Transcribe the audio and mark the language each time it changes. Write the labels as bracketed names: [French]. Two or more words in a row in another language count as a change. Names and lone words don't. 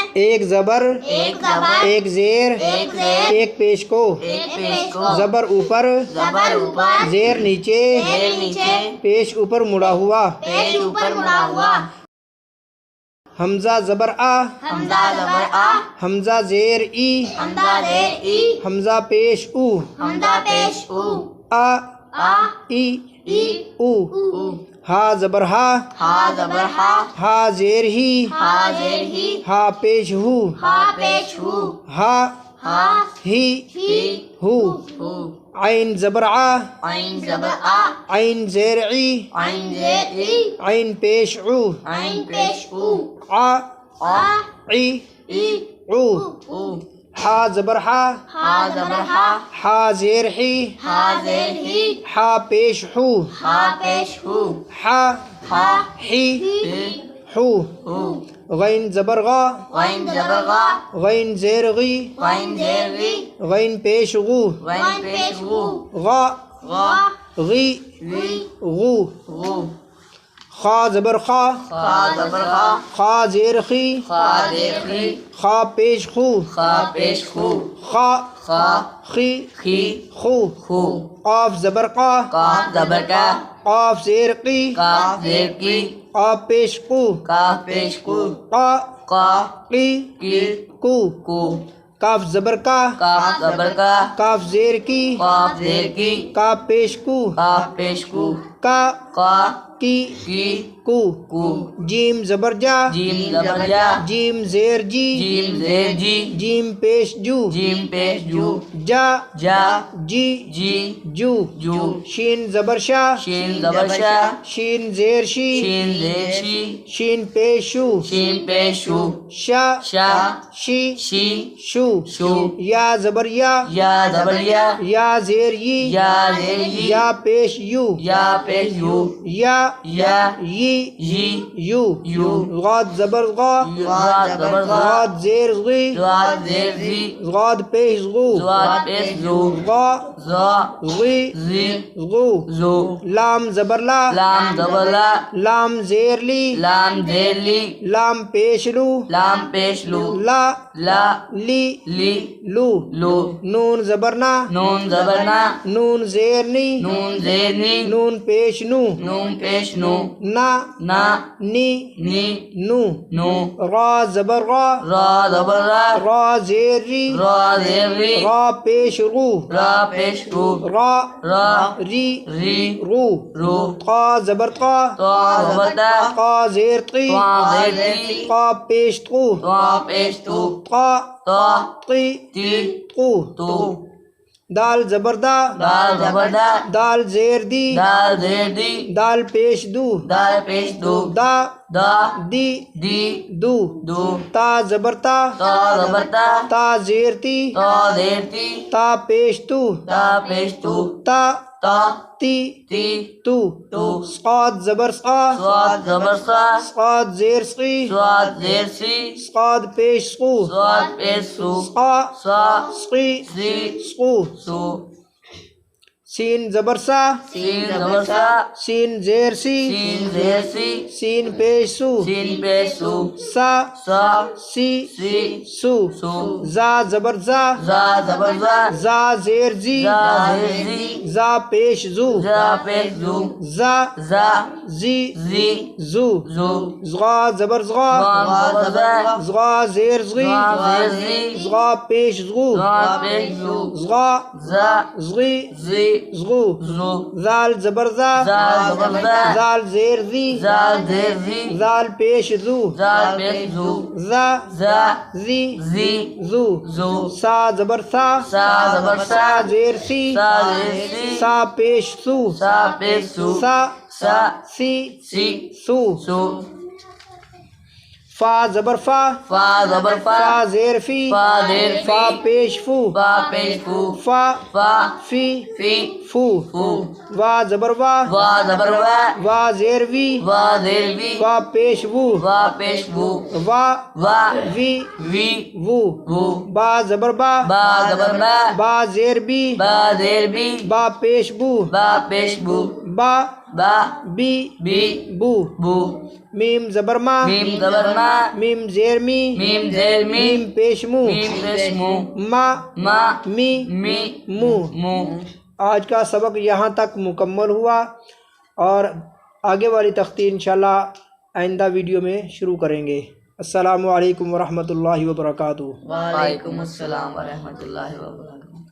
[Urdu] ایک زبر، ایک زبر، ایک زیر، ایک زیر، ایک پیش کو، ایک پیش کو، زبر اوپر، زبر اوپر، زیر نیچے، زیر نیچے، پیش اوپر مڑا ہوا، پیش اوپر مڑا ہوا، حمزہ زبر آ، حمزہ زبر آ، حمزہ زیر ای، حمزہ زیر ای، حمزہ پیش او، حمزہ پیش او، آ آ، ای ای، او، او، ہا زبر ہا، ہا زبر ہا، ہا زیر ہی، ہا زیر ہی، ہا پیش ہو، ہا پیش ہو، ہا ہا ہی ہی، ہو، ہو، عین زبر آ، عین زبر آ، عین زیر ای، عین زیر ای، عین پیش او، عین پیش او، آ آ، ای ای، او، او، ہا زبر ہا، ہا زبر ہا، ہا زیر ہی، ہا زیر ہی، ہا پیش ہو، ہا پیش ہو، ہا ہا ہی ہی، ہو، ہو، غین زبر غا، غین زبر غا، غین زیر غی، غین زیر غی، غین پیش غو، غین پیش غو، غا غا، غی غی، غو، غو، خا زبر خا، خا زبر خا، خا زیر خی، خا زیر خی، خا پیش خو، خا پیش خو، خا خا خی خی، خو، خو، قاف زبر قا، قاف زبر کا، قاف زیر قی، قاف زیر کی، قاف پیش قو، قاف پیش کو، قا قا قی کی، کو، کو، کاف زبر کا، قاف زبر کا، کاف زیر کی، قاف زیر کی، کاف پیش کو، قاف پیش کو، کا قا کی کی، کو، کو، جیم زبر جا، جیم زبر جا، جیم زیر جی، جیم زیر جی، جیم پیش جو، جیم پیش جو، جا جا جی جی، جو، جو، شین زبر شا، شین زبر شا، شین زیر شی، شین زیر شی، شین پیش شو، شین پیش شو، شا شا شی شی، شو، شو، یا زبر یا، یا زبر یا، یا زیر ی، یا زیر ی، یا پیش یو، یا پیش یو، یا یا یی یی، یو، یو، غاد زبر غا، غاد زبر غا، غاد زیر غی، غاد زیر زی، غاد پیش غو، غاد پیش زو، غا زا غی زی، غو، زو، لام زبر لا، لام زبر لا، لام زیر لی، لام زیر لی، لام پیش لو، لام پیش لو، لا لا لی لی، لو، لو، نون زبر نا، نون زبر نا، نون زیر نی، نون زیر نی، نون پیش نو، نون پیش نو، نا نا نی نی، نو، نو، را زبر را، را زبر را، را زیر ری، را زیر ری، را پیش رو، را پیش رو، را را ری ری، رو، رو، قا زبر قا، تا زبر تا، قا زیر قی، تا زیر تی، قا پیش قو، تا پیش تو، قا تا قی تی، قو، تو، دال زبر دا، دال زبر دا، دال زیر دی، دال زیر دی، دال پیش دو، دال پیش دو، دا دا دی دی، دو، دو، تا زبر تا، تا زبر تا، تا زیر تی، تا زیر تی، تا پیش تو، تا پیش تو، تا تا تی تی، تو، تو، صاد زبر صا، صاد زبر سا، صاد زیر سی، صاد زیر سی، صاد پیش سقو، صاد پیش سو، صا سا سقی سی، سقو، سو، سین زبر سا، سین زبر سا، سین زیر سی، سین زیر سی، سین پیش سو، سین پیش سو، سا سا سی سی، سو، سو، زا زبر زا، زا زبر زا، زا زیر زی، زا زیر زی، زا پیش زو، زا پیش زو، زا زا زی زی، زو، زو، زغا زبر زغا، زا زبر زا، زغا زیر زغی، زا زیر زی، زغا پیش زغو، زا پیش زو، زغا زا زغی زی، زغو، زو، زال زبر زا، زا زبر زا، زال زیر زی، زا زیر زی، زال پیش زو، زا پیش زو، زا زا زی زی، زو، زو، سا زبر سا، سا زبر سا، زیر سی، سا زیر سی، سا پیش سو، سا پیش سو، سا سا سی سی، سو، سو، فا زبر فا، فا زبر فا، فا زیر فی، فا زیر فی، فا پیش فو، فا پیش فو، فا فا فی فی، فو، فو، وا زبر وا، وا زبر وا، وا زیر وی، وا زیر وی، وا پیش وو، وا پیش وو، وا وا وی وی، وو، وو، با زبر با، با زبر با، با زیر بی، با زیر بی، با پیش بو، با پیش بو، با با بی بی، بو، بو، میم زبر ما، میم زبر ما، میم زیر می، میم زیر می، میم پیش مو، میم پیش مو، ما ما می می مو۔ مو۔ آج کا سبق یہاں تک مکمل ہوا، اور آگے والی تختی [Arabic] انشاءاللہ [Urdu] آئندہ ویڈیو میں شروع کریں گے۔ [Arabic] السلام علیکم ورحمۃ اللہ وبرکاتہ۔ وعلیکم السلام ورحمۃ اللہ وبرکاتہ۔